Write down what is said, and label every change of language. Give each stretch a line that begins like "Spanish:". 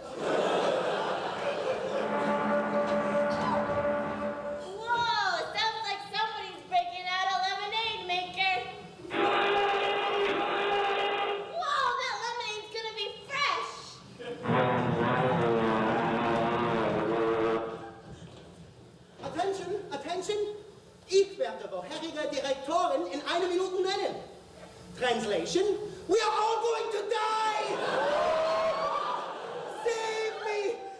English: Whoa, it sounds like somebody's breaking out a lemonade maker. Whoa, that lemonade's gonna be fresh. Attention.
German: Ich werde vorherige Direktoren in 1 Minute nennen.
English: Translation, we are all going to die!